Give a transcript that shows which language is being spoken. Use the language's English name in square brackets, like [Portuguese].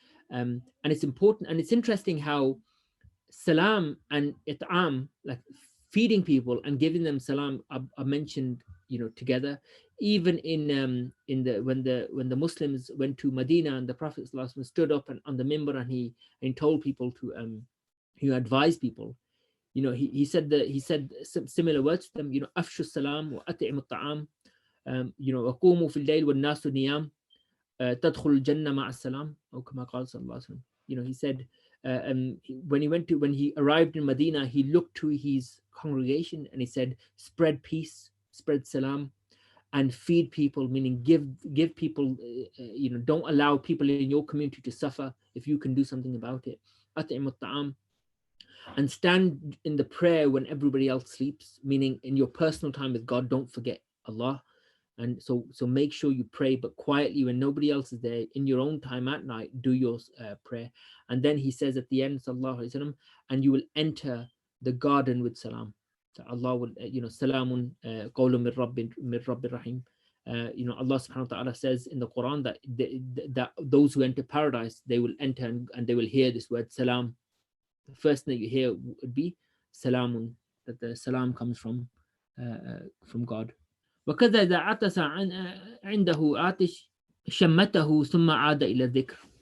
[English] And it's important, and it's interesting how salam and it'am, like feeding people and giving them salam, are mentioned, together. Even in when the Muslims went to Medina, and the Prophet stood up and on the minbar, and he told people to advised people. He said similar words to them. [Arabic] Afshu salam wa at'imu ta'am. وقوموا في الليل والناس نيام تدخل الجنة مع السلام أو كما قال صلى الله عليه وسلم. [English] He said when he arrived in Medina, he looked to his congregation and he said, spread peace, spread salam, and feed people, meaning give people, don't allow people in your community to suffer if you can do something about it. [Arabic] أطعم الطعام, [English] and stand in the prayer when everybody else sleeps, meaning in your personal time with God, don't forget Allah. And so make sure you pray, but quietly when nobody else is there. In your own time at night, do your prayer. And then he says at the end, sallallahu alaihi wasallam, and you will enter the garden with salam. So Allah will, [Arabic] salamun qawlun min Rabbir Rahim. [English] Allah subhanahu wa ta'ala says in the Quran that those who enter paradise, they will enter and they will hear this word salam. The first thing that you hear would be salamun, that the salam comes from God. [Arabic] وكذا إذا عطس عنده عاطش شمته ثم عاد إلى الذكر.